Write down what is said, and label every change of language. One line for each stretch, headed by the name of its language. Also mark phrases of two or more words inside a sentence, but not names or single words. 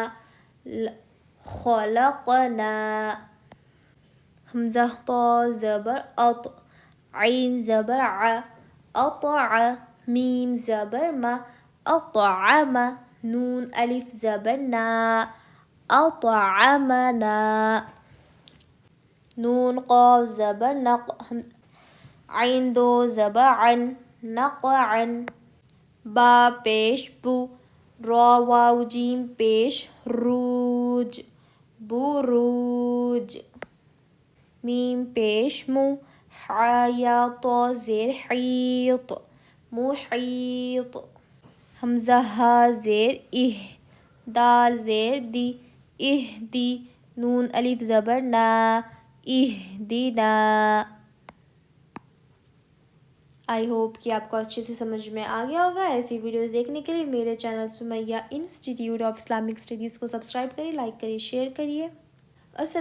Urdu: خلقنا حمزہ طا زبر اط عین زبر ع اطع میم زبر ما اطعم نون الف زبر نا اطعمنا نون قاف زبر نق عین دو زبر عن نقعن با پیش بو را واو جیم پیش روج بروج میم پیش مو حا یا طا زیر حیط محیط حمزہ ہا زیر دال زیر دی اہدی نون الف زبر نا اہدنا
English: I hope
Urdu: کہ آپ کو اچھے سے سمجھ میں آ گیا ہوگا. ایسی ویڈیوز دیکھنے کے لیے میرے چینل سمیہ انسٹیٹیوٹ آف اسلامک اسٹڈیز کو سبسکرائب کریے، لائک کریے، شیئر کریے.